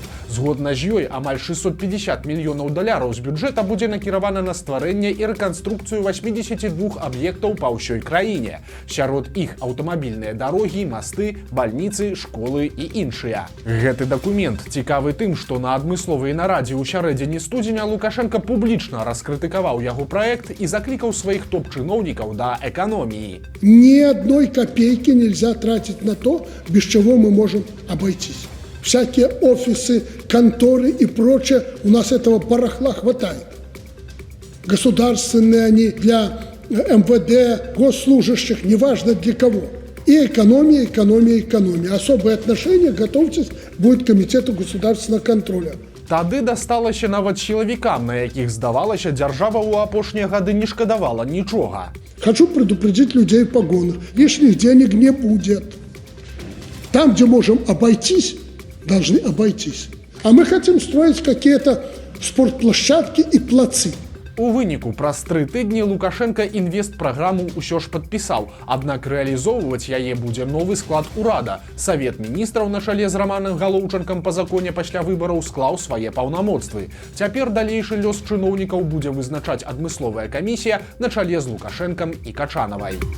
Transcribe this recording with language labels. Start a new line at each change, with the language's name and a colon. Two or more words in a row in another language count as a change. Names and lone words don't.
Belarusian: Згодна з ёй, амаль 650 мільёнаў даляраў з бюджэта будзе накіравана на стварэнне і рэканструкцыю 82 аб'ектаў па ўсёй краіне. Сярод іх аўтамабільныя дарогі, масты, бальніцы, школы і іншыя. Гэты дакумент цікавы тым, што на адмысловай нарадзе ў сярэдзіне студзеня Лукашенко публічна раскрытыкаваў яго праект і заклікаў сваіх топ-чыноўнікаў
Russian: до экономии. Ни одной копейки нельзя тратить на то, без чего мы можем обойтись. Всякие офисы, конторы и прочее, у нас этого барахла хватает. Государственные они для МВД, госслужащих, неважно для кого. И экономия, экономия, экономия. Особое отношение, готовьтесь, будет комитету государственного контроля.
Belarusian: Тады дасталася нават сілавікам, на якіх, здавалася, дзяржава ў апошнія гады не шкадавала нічога.
Russian: Хочу предупредить людей в погонах. Лишних денег не будет. Там, где можем обойтись, должны обойтись. А мы хотим строить какие-то спортплощадки и плацы.
Belarusian: У выніку праз 3 тыдні Лукашенко інвестпраграму ўсё ж падпісаў, аднак рэалізоўваць яе будзе новы склад урада. Савет міністраў на чале з Раманам Галоўчанкам па законе пасля выбараў склаў свае паўнамоцтвы. Цяпер далейшы лёс чыноўнікаў будзе вызначаць адмысловая камісія на чале з Лукашэнкам і Качанавай.